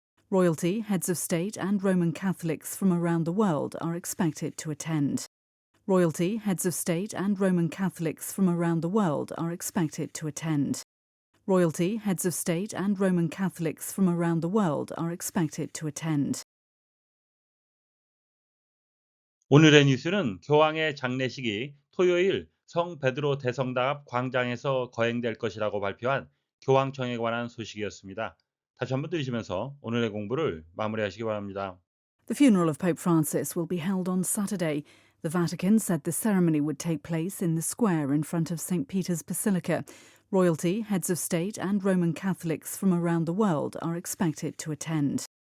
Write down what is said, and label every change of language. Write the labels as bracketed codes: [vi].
[en] Royalty, heads of state, and Roman Catholics from around the world are expected to attend. Royalty, heads of state, and Roman Catholics from around the world are expected to attend. Royalty, heads of state, and Roman Catholics from around the world are expected to attend. [ko] 오늘의 뉴스는 교황의 장례식이 토요일 성 베드로 대성당 앞 광장에서 거행될 것이라고 발표한 교황청에 관한 소식이었습니다. 다시 한번 들으시면서 오늘의 공부를 마무리하시기 바랍니다. [en] The funeral of Pope Francis will be held on Saturday. The Vatican said the ceremony would take place in the square in front of St. Peter's Basilica. Royalty, heads of state, and Roman Catholics from around the world are expected to attend.